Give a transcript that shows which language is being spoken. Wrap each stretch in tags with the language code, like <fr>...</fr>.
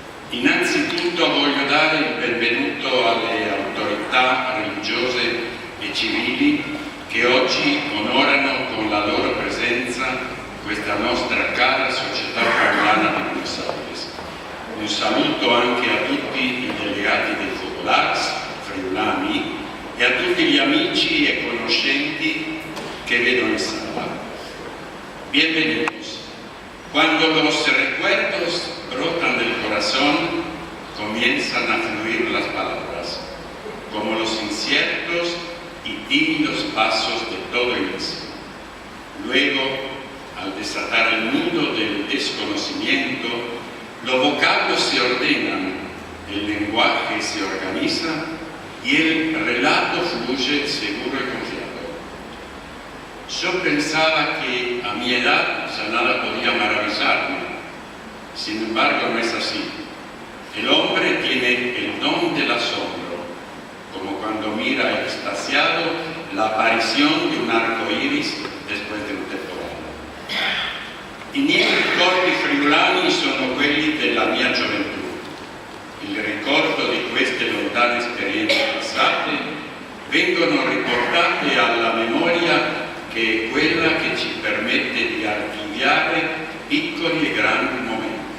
<it>Innanzitutto voglio dare il benvenuto alle autorità religiose e civili che oggi onorano con la loro presenza questa nostra cara società friulana di Buenos Aires. Un saluto anche a tutti i delegati dei Focolars friulani e a tutti gli amici e conoscenti que vedo en sala.</it> <es>Bienvenidos. Cuando los recuerdos brotan del corazón, comienzan a fluir las palabras, como los inciertos y tímidos pasos de todo inicio. Luego, al desatar el nudo del desconocimiento, los vocablos se ordenan, el lenguaje se organiza y el relato fluye seguro y confiado. Yo pensaba que a mi edad ya nada podía maravillarme. Sin embargo, no es así. El hombre tiene el don del asombro, como cuando mira extasiado la aparición de un arco iris después de un temporale.</es> <it>I miei ricordi friulani sono quelli della mia gioventù. Il ricordo di queste lontane esperienze passate vengono riportate alla memoria, che è quella che ci permette di archiviare piccoli e grandi momenti.</it>